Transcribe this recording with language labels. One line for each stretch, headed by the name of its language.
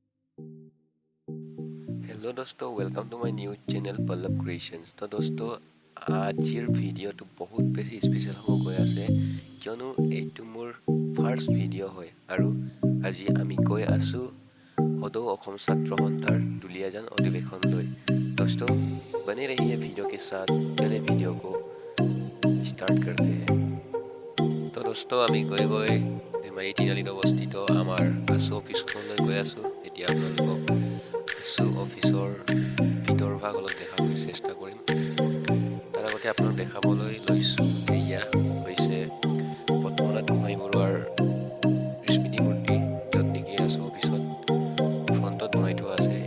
English: Hello दोस्तों, welcome to my new channel Pallav creations.
Hindi: तो दोस्तों
Assamese: আজিৰ ভিডিঅ'টো বহুত বেছি স্পেচিয়েল হ'ব গৈ আছে, কিয়নো এইটো মোৰ ফাৰ্ষ্ট ভিডিঅ' হয় আৰু আজি আমি গৈ আছোঁ সদৌ অসম ছাত্ৰ সন্থাৰ দুলীয়াজান অধিৱেশনলৈ।
Hindi: दोस्तों बने रहिए वीडियो के साथ, चले वीडियो को स्टार्ट करते हैं। तो दोस्तों
Assamese: আমি গৈ ধেমাজি তিনিআলিত অৱস্থিত আমাৰ আছু অফিচখনলৈ গৈ আছোঁ। এতিয়া আপোনালোকক আছু অফিচৰ ভিতৰ ভাগ অলপ দেখাবলৈ চেষ্টা কৰিম। তাৰ আগতে আপোনাক দেখাবলৈ লৈছোঁ এয়া হৈছে পদ্মনাথ গোহাঁই বৰুৱাৰ স্মৃতি মূৰ্তি, য'ত নেকি আছু অফিচত ফ্ৰণ্টত বনাই থোৱা আছে।